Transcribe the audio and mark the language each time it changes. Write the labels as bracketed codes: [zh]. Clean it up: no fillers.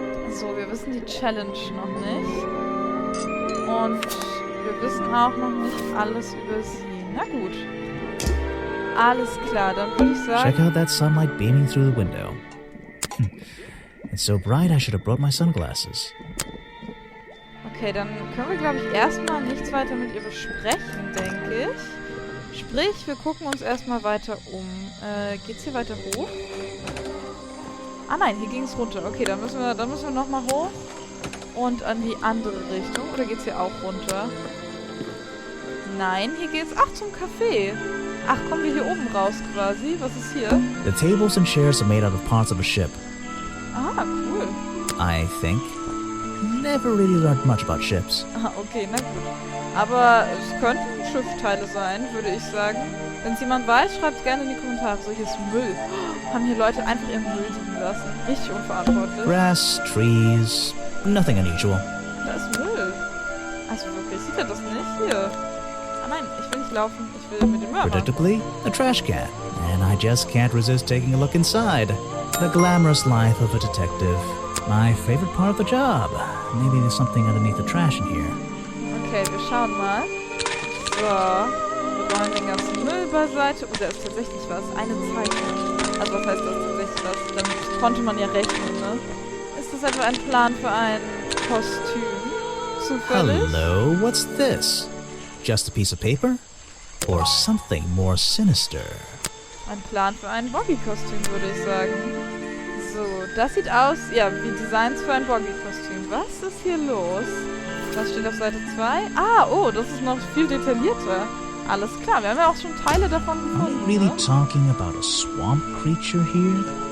[de] So, wir wissen die Challenge noch nicht. Und wir wissen auch noch nicht alles über sie. Na gut. Alles klar, dann würde ich sagen... [en] Check out that sunlight beaming through the window. It's so bright I should have brought my sunglasses. [de] Okay, dann können wir, glaube ich, erstmal nichts weiter mit ihr besprechen, denke ich. Sprich, wir gucken uns erstmal weiter um. Geht's hier weiter hoch? Ah nein, hier ging es runter. Okay, dann müssen wir nochmal hoch und an die andere Richtung. Oder geht's hier auch runter? Nein, hier geht's... Ach, zum Café. Ach, kommen wir hier oben raus quasi? Was ist hier? [en] The tables and chairs are made out of parts of a ship, [de] Ah, cool. [en] I think. Never really learned much about ships. [de] Ah, okay, na gut. Aber es könnten Schiffteile sein, würde ich sagen. Wenn es jemand weiß, schreibt gerne in die Kommentare. So, hier ist Müll. Haben hier Leute einfach ihren Müll liegen lassen. Richtig unverantwortlich. [en] Grass, trees, nothing unusual. [de] Da ist Müll. Also wirklich, sieht er das nicht? Hier. Ah nein, ich will nicht laufen. Ich will mit dem Müll machen. [en] Predictably, a trash can. And I just can't resist taking a look inside. The glamorous life of a detective. My favorite part of the job. Maybe there's something underneath the trash in here. [de] Okay, wir schauen mal. So. Wir räumen den ganzen Müll beiseite. Oh, da ist tatsächlich was. Eine Zeichnung. Also was heißt das tatsächlich was? Damit konnte man ja rechnen, ne? Ist das etwa ein Plan für ein Kostüm? Zufällig? [en] Hello, what's this? Just a piece of paper? Or something more sinister? [de] Ein Plan für ein Boggy-Kostüm, würde ich sagen. So, das sieht aus, ja, wie Designs für ein Boggy-Kostüm. Was ist hier los? Was steht auf Seite 2? Ah, oh, das ist noch viel detaillierter. Alles klar, wir haben ja auch schon Teile davon [en] Are we [de] gefunden. [en] really [de] Ne? [en] talking about a swamp creature here?